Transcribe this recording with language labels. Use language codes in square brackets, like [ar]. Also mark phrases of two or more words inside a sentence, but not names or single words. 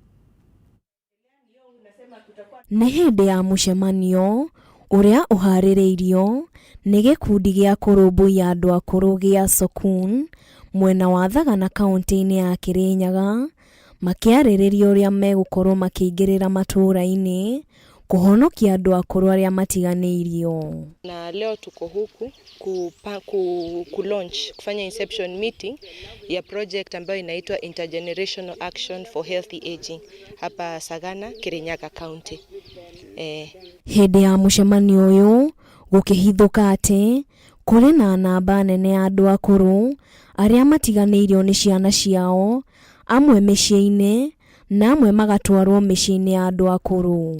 [ki] Nĩ hĩndĩ ya mũcemanio ũrĩa ũharĩrĩirio nĩ gĩkundi gĩa kũrũmbũiya andũ akũrũ gĩa Sokun mwena wa Thagana kaunti-inĩ ya Kirinyaga makĩarĩrĩria ũrĩa megũkorwo makĩingĩrĩra matũũra-inĩ kuhonokia andũ akũrũ arĩa matiganĩirio. [sw] Na leo tuko huku kufanya [en] inception meeting [sw] ya project ambayo inaitwa Intergenerational Action for Healthy Aging hapa Sagana, Kirinyaga County. [ki] Hĩndĩ ya mũcemanio ũyũ gũkĩhithũka atĩ kũrĩ na namba nene ya andũ akũrũ arĩa matiganĩirio nĩ ciana ciao, amwe mĩciĩ-inĩ na amwe magatwarwo mĩciĩ-inĩ ya andũ akũrũ.